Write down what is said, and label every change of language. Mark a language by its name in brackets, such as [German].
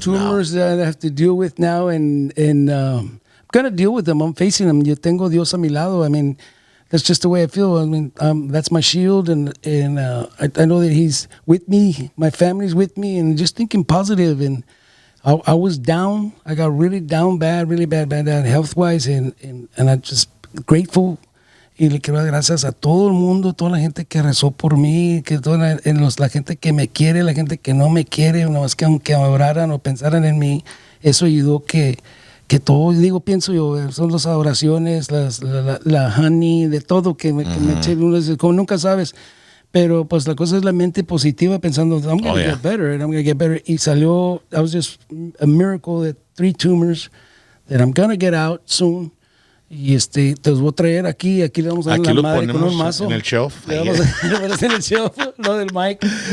[English] tumors that I have to deal with now, and I'm going to deal with them. I'm facing them. [Spanish] Yo tengo Dios a mi lado. [English] I mean, that's just the way I feel. I mean, that's my shield, and I know that he's with me. My family's with me, and just thinking positive. And I was down. I got really down bad, really bad health wise, and I'm just grateful. [Spanish] Y le quiero dar gracias a todo el mundo, toda la gente que rezó por mí, que la gente que me quiere, la gente que no me quiere, no es que aunque oraran o pensaran en mí, eso ayudó que todo, pienso yo, son las oraciones, la honey, de todo que me eché, como nunca sabes. Pero pues la cosa es la mente positiva, pensando, [English] I'm going to get better, and I'm going to get better. [Spanish] Y salió, [English] that was just a miracle, that 3 tumors, that I'm going to get out soon. [Spanish] Y te los voy a traer aquí le vamos a dar la madre con un mazo. En el shelf. Le vamos a poner en el shelf, lo del mic.